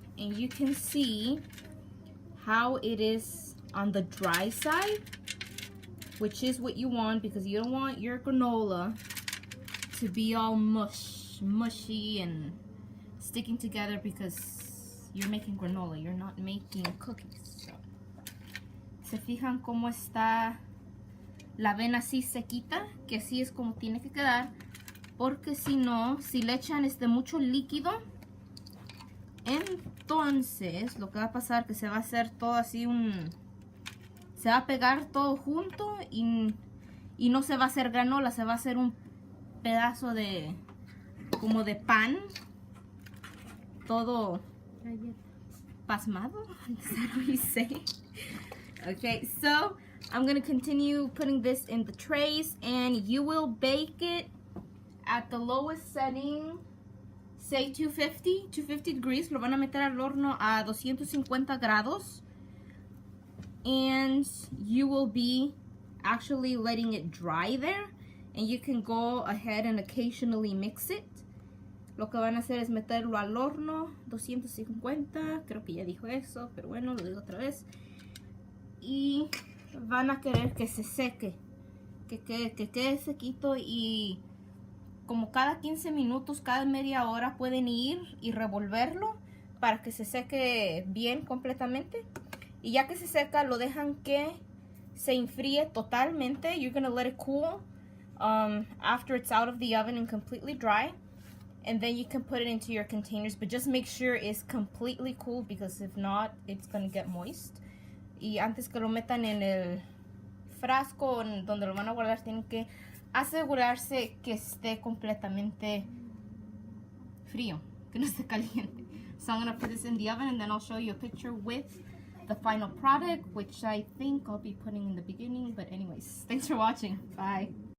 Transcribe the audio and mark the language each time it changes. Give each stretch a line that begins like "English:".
English: And you can see how it is on the dry side, which is what you want, because you don't want your granola to be all mushy and sticking together, because you're making granola, you're not making cookies.
Spanish: So, ¿se fijan cómo está la avena así sequita? Que así es como tiene que quedar, porque si no, si le echan mucho líquido, entonces lo que va a pasar que se va a hacer todo así se va a pegar todo junto, y no se va a hacer granola, se va a hacer un pedazo de como de pan, todo pasmado.
English: Is that how you say? Okay, so I'm gonna continue putting this in the trays, and you will bake it at the lowest setting, say 250 degrees.
Spanish: Lo van a meter al horno a 250 grados,
English: and you will be actually letting it dry there. and you can go ahead and occasionally mix it.
Spanish: Lo que van a hacer es meterlo al horno, 250, creo que ya dijo eso, pero bueno, lo digo otra vez. Y van a querer que se seque, que quede sequito, y como cada 15 minutos, cada media hora pueden ir y revolverlo para que se seque bien completamente. Y ya que se seca, lo dejan que se enfríe totalmente.
English: You're gonna let it cool after it's out of the oven and completely dry. And then you can put it into your containers, but just make sure it's completely cool, because if not, it's gonna get moist.
Spanish: Y antes que lo metan en el frasco donde lo van a guardar, tienen que asegurarse que esté completamente frío, que no esté caliente.
English: So I'm gonna put this in the oven, and then I'll show you a picture with the final product, which I think I'll be putting in the beginning. But anyways, thanks for watching. Bye.